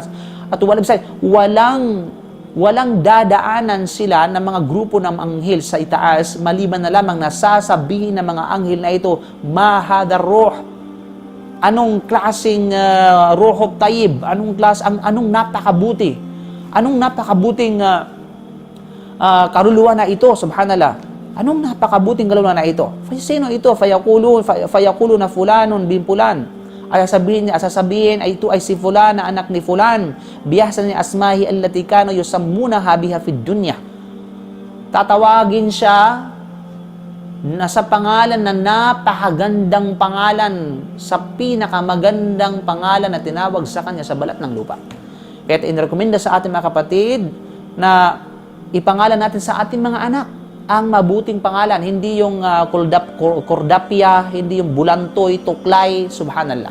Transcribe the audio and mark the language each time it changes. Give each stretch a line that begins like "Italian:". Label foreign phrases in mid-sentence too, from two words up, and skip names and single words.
Filipino: At walang dadaanan sila ng mga grupo ng anghel sa itaas maliban na lamang na sasabihin ng mga anghel na ito,
Arabic: ma hadha ruh,
Filipino: anong klaseng
Arabic: ruh tayyib,
Filipino: anong napakabuting kaluluwa na ito. Subhanallah. Anong napakabuting kaluluwa na ito? Sino ito?
Arabic: Fayaqulu na fulanun bin fulan.
Filipino: Ay sasabihin ay ito ay si fulan na anak ni fulan,
Arabic: bihasa ni asmahi allati kanu yusammunaha biha fid dunya.
Filipino: Tatawagin siya na sa pangalan na napakagandang pangalan, sa pinakamagandang pangalan na tinawag sa kanya sa balat ng lupa. Kaya inirekomenda sa ating mga kapatid na ipangalan natin sa ating mga anak ang mabuting pangalan, hindi yung kordapya, hindi yung bulantoy, tuklay.